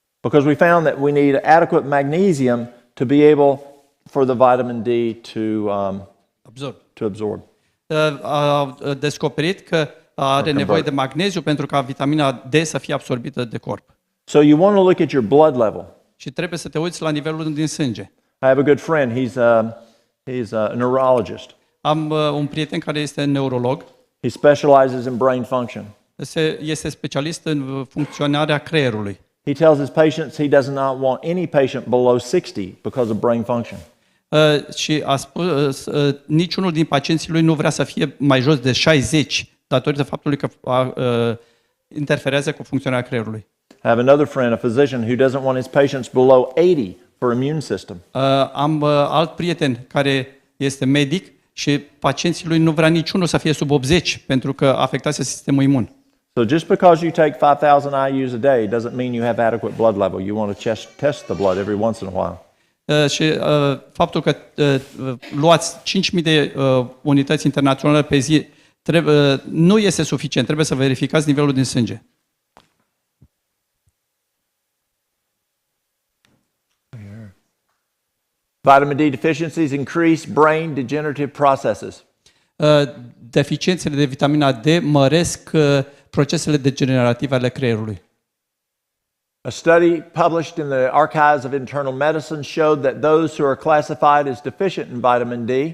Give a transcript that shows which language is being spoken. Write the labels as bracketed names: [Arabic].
[English] Because we found that we need adequate magnesium to be able for the vitamin D to absorb. [Romanian] A descoperit că are nevoie de magneziu pentru ca vitamina D să fie absorbită de corp. [English] So you want to look at your blood level. [Romanian] Și trebuie să te uiți la nivelul din sânge. [English] I have a good friend. He's a neurologist. [Romanian] Am un prieten care este neurolog. [English] He specializes in brain function. [Romanian] Este specialist în funcționarea creierului. [English] He tells his patients he does not want any patient below 60 because of brain function. [Romanian] Și a spus, niciunul din pacienții lui nu vrea să fie mai jos de 60 datorită faptului că interferează cu funcționarea creierului. [English] I have another friend, a physician, who doesn't want his patients below 80 for immune system. [Romanian] Am alt prieten care este medic și pacienții lui nu vrea niciunul să fie sub 80 pentru că afectează sistemul imun. [English] So just because you take 5,000 IUs a day doesn't mean you have adequate blood level. You want to test the blood every once in a while. [Romanian] Și faptul că luați 5.000 de unități internaționale pe zi nu este suficient, trebuie să verificați nivelul din sânge. [English] Vitamin D deficiencies increase brain degenerative processes. [Romanian] Deficiențele de vitamina D măresc procesele degenerative ale creierului. [English] A study published in the Archives of Internal Medicine showed that those who are classified as deficient in vitamin D